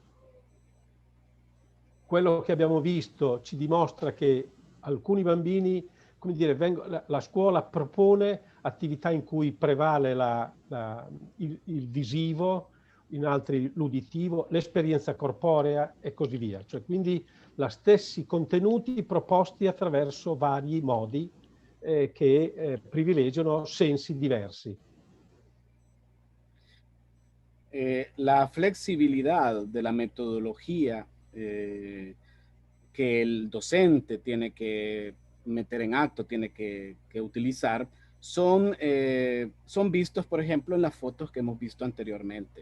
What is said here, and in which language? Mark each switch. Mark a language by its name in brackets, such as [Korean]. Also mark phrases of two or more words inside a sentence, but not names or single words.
[Italian] Quello che abbiamo visto ci dimostra che alcuni bambini, come dire, la scuola propone attività in cui prevale il visivo, in altri l'uditivo, l'esperienza corporea e così via. Cioè, quindi gli stessi contenuti proposti attraverso vari modi che privilegiano sensi diversi. [Spanish] La flexibilidad de la metodología que el docente tiene que meter en acto, tiene que utilizar, son vistos, por ejemplo, en las fotos que hemos visto anteriormente.